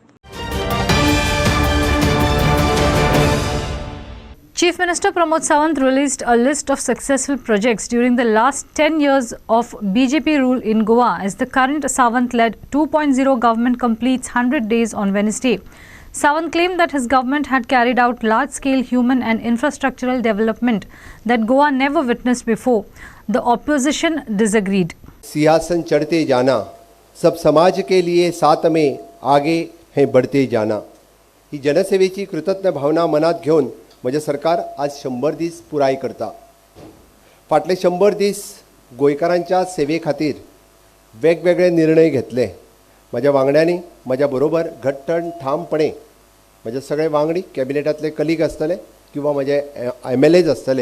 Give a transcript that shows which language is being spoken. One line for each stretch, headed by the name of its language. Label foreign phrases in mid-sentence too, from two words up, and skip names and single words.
English: Chief Minister Pramod Sawant released a list of successful projects during the last 10 years of BJP rule in Goa as the current Sawant-led 2.0 government completes 100 days on Wednesday. Sawant claimed that his government had carried out large-scale human and infrastructural development that Goa never witnessed before. The opposition disagreed.
Hindi: सिंहासन चढ़ते जाना, सब समाज के लिए साथ में आगे हैं बढ़ते जाना.
Konkani: ही जनसेवेची कृतज्ञ भावना मनात घेऊन म्हणजे सरकार आज 100 दीस पुराय करता. फाटले 100 दीस गोंयकारांच्या सेवे खातीर वेगवेगळे निर्णय घेतले. माझ्या वांगड्यांनी माझ्या बरोबर घट्टण ठामपणे म्हणजे सगळे वांगडी कॅबिनेटातले कलीग असतले किंवा माझे MLAs असतले.